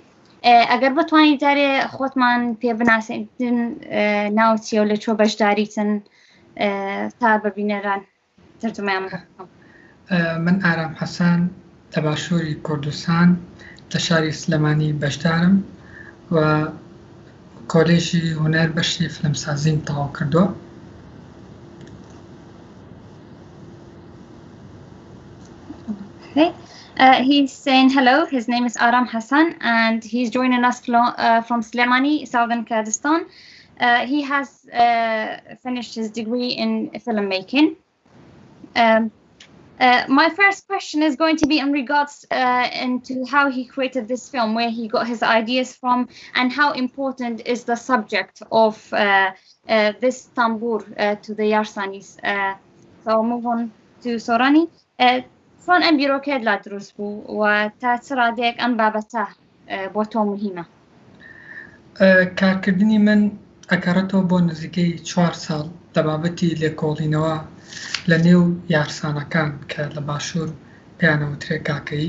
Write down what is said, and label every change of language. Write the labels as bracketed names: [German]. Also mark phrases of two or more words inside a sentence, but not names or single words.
[Central Kurdish] ئەگەر بتوانیت جارێ خۆتمان پێ بناسێنن ناوچیە و لە چۆ بەشداریتن تا ببینەران تەرجمەیان بکەم. من ئارام حەسان لە باشووری کوردستان لە شاری سلێمانی بەشدارم و کۆلێژی هونەر بەشی فیلمسازیم تەواو کردووە. [English] He's saying hello. His name is Aram Hassan, and he's joining us from Sulaymaniyah, southern Kurdistan. He has finished his degree in filmmaking. My first question is going to be in regards into how he created this film, where he got his ideas from, and how important is the subject of this Tanbur to the Yarsanis. So I'll move on to Sorani. [Central Kurdish] چۆن ئەم بیرۆکەیەت لا دروست بوو و تا چ ڕادەیەک ئەم بابەتە بۆ تۆ مهمە؟ کارکردنی من ئەگەڕێتەوە بۆ نزیکەی 4 ساڵ لە بابەتی لێکۆڵینەوە لە نێو یارسانەکان کە لە باشوور پێیانەوترێ کاکەیی.